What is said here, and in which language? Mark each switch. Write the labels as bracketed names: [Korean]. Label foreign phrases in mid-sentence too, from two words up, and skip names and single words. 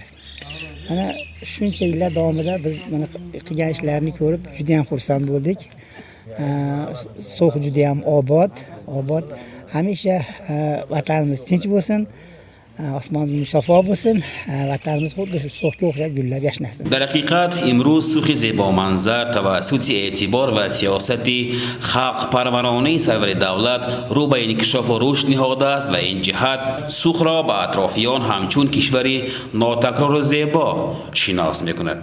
[Uzbek] Mana shuncha yillar davomida biz mana qilgan ishlarini ko'rib juda ham xursand bo'ldik. So'x juda ham obod. Hamisha vatanimiz tinch bo'lsin. osmon musaffo bo'lsin, vatanimiz xuddi shu so'xga o'xshab gullab yashnasin. [Tajik] در حقیقت امروز سوخ زیبا منظر توسط اعتبار و سیاست خلق پرورانه سرور دولت رو به انکشاف و رشد نهاده است و این جهت سوخ را به اطرافیان همچون کشوری ناتکرار و زیبا شناس میکند.